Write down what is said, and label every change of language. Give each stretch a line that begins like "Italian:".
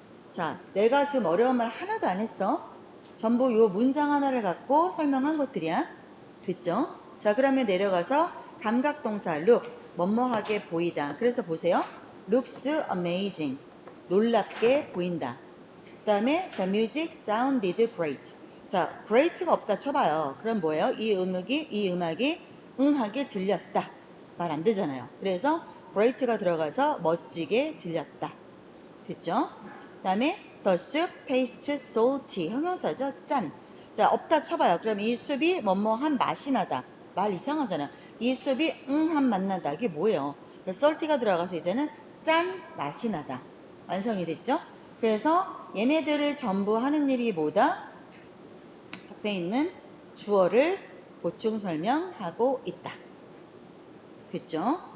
Korean: 자, 내가 지금 어려운 말 하나도 안 했어. 전부 요 문장 하나를 갖고 설명한 것들이야. 됐죠? 자, 그러면 내려가서 감각동사 look, 뭐뭐하게 보이다. 그래서 보세요. looks amazing, 놀랍게 보인다. 그 다음에
English: the music sounded great.
Korean: 자, great가 없다 쳐봐요. 그럼 뭐예요? 이 음악이 응하게 들렸다. 말 안 되잖아요. 그래서 great가 들어가서 멋지게 들렸다. 됐죠? 그 다음에
English: the soup tastes salty.
Korean: 형용사죠? 짠. 자, 없다 쳐봐요. 그럼 이 숲이 뭐뭐한 맛이 나다. 말 이상하잖아. 이 숲이 한 맛 나다. 이게 뭐예요? salty가 들어가서 이제는 짠 맛이 나다. 완성이 됐죠? 그래서 얘네들을 전부 하는 일이 뭐다? 앞에 있는 주어를 보충 설명하고 있다. 됐죠?